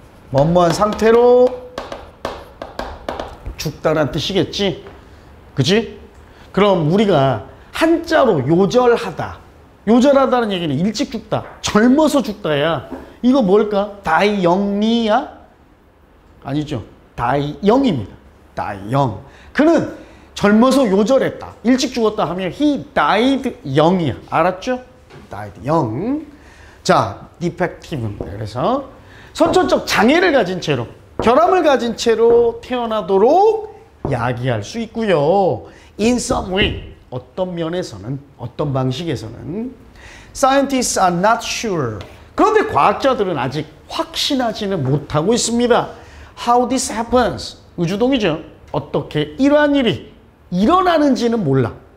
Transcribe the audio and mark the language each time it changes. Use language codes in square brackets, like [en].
[ko] 뭐뭐한 상태로 죽다란 뜻이겠지? 그치? 그럼 우리가 한자로 요절하다. 요절하다는 얘기는 일찍 죽다, 젊어서 죽다야. 이거 뭘까? [en] die young이야? [ko] 아니죠. [en] die young입니다. die young. [ko] 그는 젊어서 요절했다. 일찍 죽었다 하면 [en] he died young [ko] 이야. 알았죠? [en] died young. [ko] 자, defective입니다. 그래서 선천적 장애를 가진 채로, 결함을 가진 채로 태어나도록 야기할 수 있고요. [en] In some way, [ko] 어떤 면에서는, 어떤 방식에서는 [en] Scientists are not sure. [ko] 그런데 과학자들은 아직 확신하지는 못하고 있습니다. [en] How this happens. [ko] 의주동이죠. 어떻게 이러한 일이 일어나는지는 몰라.